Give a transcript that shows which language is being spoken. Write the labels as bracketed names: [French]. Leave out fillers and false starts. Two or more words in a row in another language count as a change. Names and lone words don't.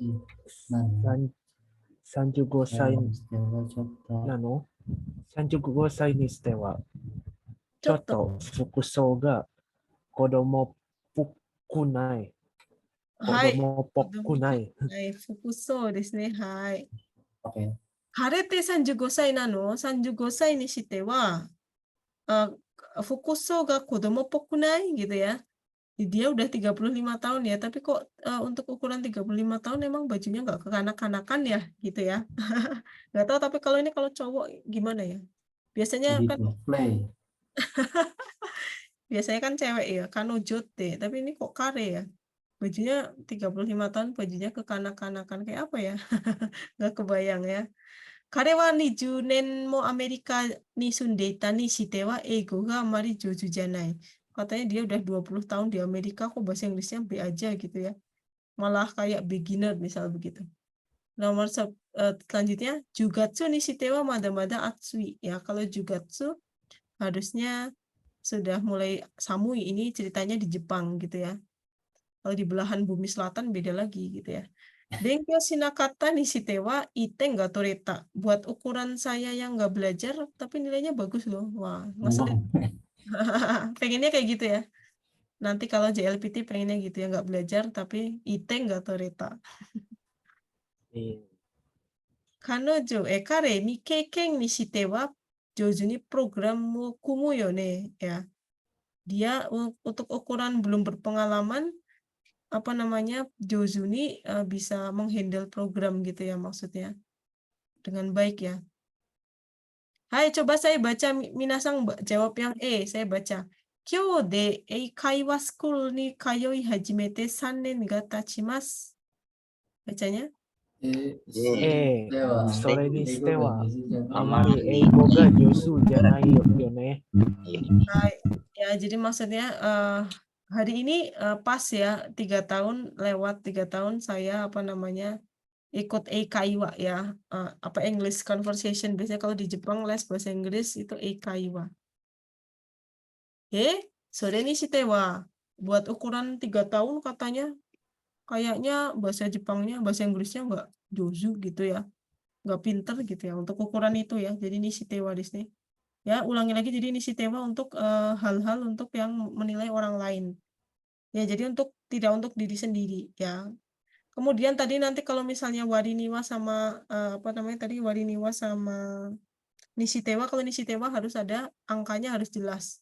[Japanese] 35 歳なの ?35 歳にしてはちょっと服装が子供っぽくない。はい。子供っぽくない。はい、fukuso ですね。はい。 [Indonesian] Oke. [Japanese] 晴れて35歳なの ?35 歳にしては、服装が子供っぽくない [Indonesian] gitu ya. Dia udah 35 tahun ya, tapi kok untuk ukuran 35 tahun emang bajunya nggak kekanak-kanakan ya gitu ya. Nggak tahu, tapi kalau ini kalau cowok gimana ya? Biasanya kan Play. biasanya kan cewek ya, kanojote, tapi ini kok kare ya. bajunya 35 tahun, bajunya kekanak-kanakan kayak apa ya? Nggak kebayang ya. [Japanese] 彼は 20 年もアメリカに住んでいたにしては英語があまり上手じゃない. [Indonesian] Katanya dia udah 20 tahun di Amerika kok bahasa Inggrisnya B aja gitu ya. Malah kayak beginner misal begitu. [Japanese] Selanjutnya 十月にしてはまだまだ暑い. [Indonesian] Ya, kalau Jugatsu harusnya sudah mulai samui, ini ceritanya di Jepang gitu ya. Kalau di belahan bumi selatan beda lagi gitu ya. [Japanese] 勉強しなかったにしてはいい点が取れた. [Indonesian] Buat ukuran saya yang nggak belajar tapi nilainya bagus loh. Wah, ngeselin. Pengennya kayak gitu ya. Nanti kalau JLPT pengennya gitu ya, nggak belajar tapi iten nggak toreta. [Japanese] 彼未経験にしては上手にプログラムを組むよね ya. [Indonesian] Dia untuk ukuran belum berpengalaman apa namanya Jozuni bisa menghandle program gitu ya maksudnya dengan baik ya. Hai, coba saya baca minasang jawab yang E, saya baca. [Japanese] 今日で英会話schoolに通い始めて 3年が経ちます. [Indonesian] Bacanya? [Japanese] それにしては、あまり英英語が上手じゃないよね。 Hai. [Indonesian] Ya, jadi maksudnya hari ini pas ya 3 tahun lewat 3 tahun saya apa namanya ikut eikaiwa ya, apa [English] English conversation, [Indonesian] biasanya kalau di Jepang les bahasa Inggris itu eikaiwa. [Japanese] それにしては [Indonesian] buat ukuran 3 tahun katanya kayaknya bahasa Jepangnya, bahasa Inggrisnya nggak jozu gitu ya, nggak pinter gitu ya untuk ukuran itu ya. Jadi [Japanese] にしては [Indonesian] di sini. Ya, ulangi lagi, jadi nisitewa untuk hal-hal untuk yang menilai orang lain. Ya, jadi tidak untuk diri sendiri ya. Kemudian tadi nanti kalau misalnya wariniwa sama apa namanya tadi wariniwa sama nisitewa, kalau nisitewa harus ada angkanya, harus jelas.